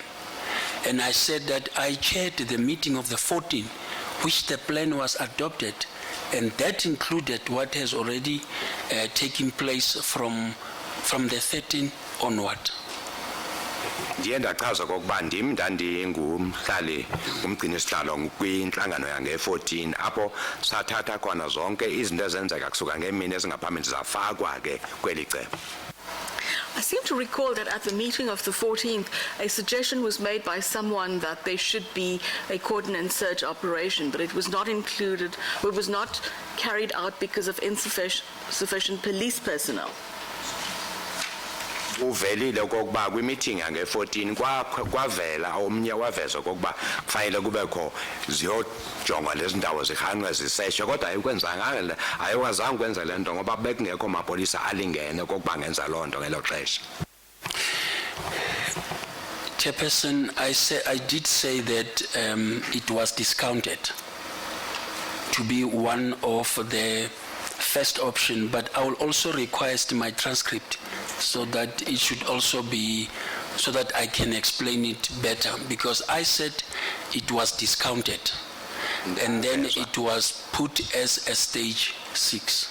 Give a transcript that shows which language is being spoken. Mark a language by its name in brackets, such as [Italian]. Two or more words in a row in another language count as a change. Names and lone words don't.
[English] And I said that I chaired the meeting of the 14th, which the plan was adopted, and that included what has already taken place from the 13th onward. [Xhosa] Ndiye ndachaza kokuba ndim ndandingumhlali umgcini sihlalo kwinhlangano yange-14 apho sathatha khona zonke izinto ezenzeka kusuka ngemini ezingaphambili zafakwa ke kweli cebo. [English] I seem to recall that at the meeting of the 14th, a suggestion was made by someone that there should be a cordon and search operation, but it was not included, it was not carried out because of insufficient police personnel. [Xhosa] Uvelile okokuba kwi-meeting yange-14 kwavela omnye waveza okokuba kufanele kubekho ziyojongwa lezi ndawo zihanqwe ziseshwe kodwa ayikwazanga ukwenza le nto ngoba bekungekho mapolisa alingene okokuba angenza loo nto ngelo xesha. [English] Chairperson, I did say that it was discounted to be one of the first option, but I will also request my transcript so that it should also be, so that I can explain it better, because I said it was discounted and then it was put as a stage 6.